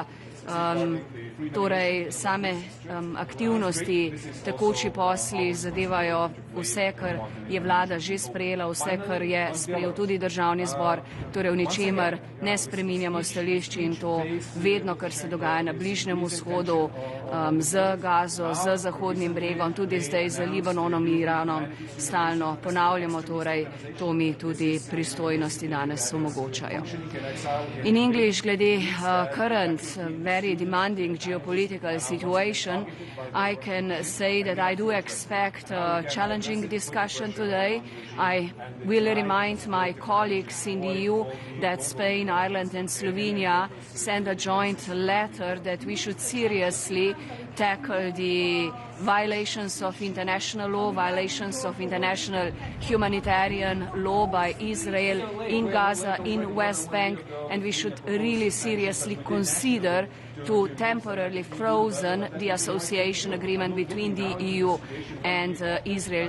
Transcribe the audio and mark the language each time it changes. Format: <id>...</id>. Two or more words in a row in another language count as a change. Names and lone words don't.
<sl>Torej same aktivnosti, tekoči posli zadevajo vse, kar je vlada že sprejela, vse, kar je sprejel tudi državni zbor, torej v ničemer ne spreminjamo stališči in to vedno, kar se dogaja na Bližnjem vzhodu, z Gazo, z Zahodnim bregom, tudi zdaj z Libanonom in Iranom, stalno ponavljamo, torej to mi tudi pristojnosti danes omogočajo.</sl> <en>In English, glede current, very demanding geopolitical situation, I can say that I do expect a challenging discussion today. I will remind my colleagues in the EU that Spain, Ireland and Slovenia sent a joint letter that we should seriously tackle the violations of international law, violations of international humanitarian law by Israel in Gaza, in West Bank, and we should really seriously consider to temporarily frozen the association agreement between the EU and Israel.</en>